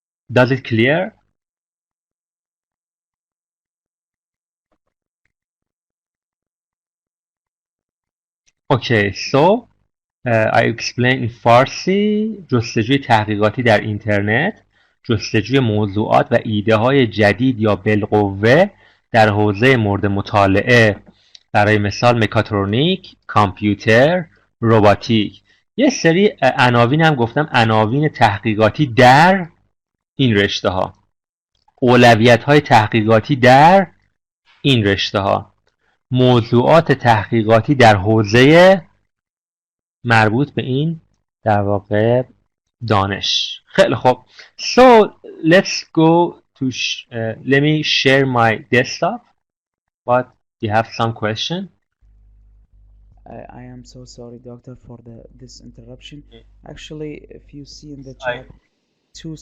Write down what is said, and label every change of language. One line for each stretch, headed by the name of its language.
English: Does it clear? Okay, so I explain in Farsi.
Persian: جستجوی تحقیقاتی در اینترنت، جستجوی موضوعات و ایده های جدید یا بالقوه در حوزه مورد مطالعه، برای مثال مکاترونیک، کامپیوتر، روباتیک. یه سری عناوین هم گفتم، عناوین تحقیقاتی در این رشته ها، اولویت های تحقیقاتی در این رشته ها، موضوعات تحقیقاتی در حوزه مربوط به این در واقع دانش. خیلی خوب.
English: So let's go to let me share my desktop. But you have some question? I am so sorry, doctor, for this interruption. Actually, if you see in the chat, two